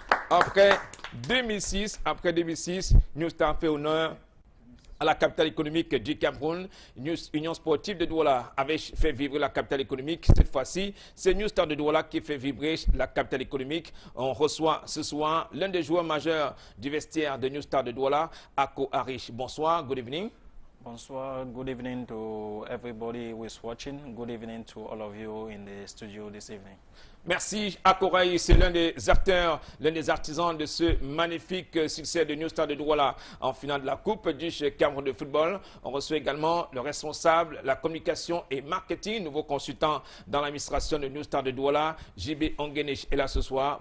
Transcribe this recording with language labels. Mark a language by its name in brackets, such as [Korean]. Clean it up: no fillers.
[French] Après 2006, New Star fait honneur à la capitale économique du Cameroun. Union sportive de Douala avait fait vibrer la capitale économique. Cette fois-ci, c'est New Star de Douala qui fait vibrer la capitale économique. On reçoit ce soir l'un des joueurs majeurs du vestiaire de New Star de Douala, Ako Arish. Bonsoir, [English] good evening. Bonsoir, good evening to everybody who is watching. Good evening to all of you in the studio this evening. [French] Merci. Akoraï, c'est l'un des acteurs, l'un des artisans de ce magnifique succès de New Star de Douala en finale de la Coupe du Cameroun de football. On reçoit également le responsable, la communication et marketing, nouveau consultant dans l'administration de New Star de Douala, JB Ongene est là ce soir.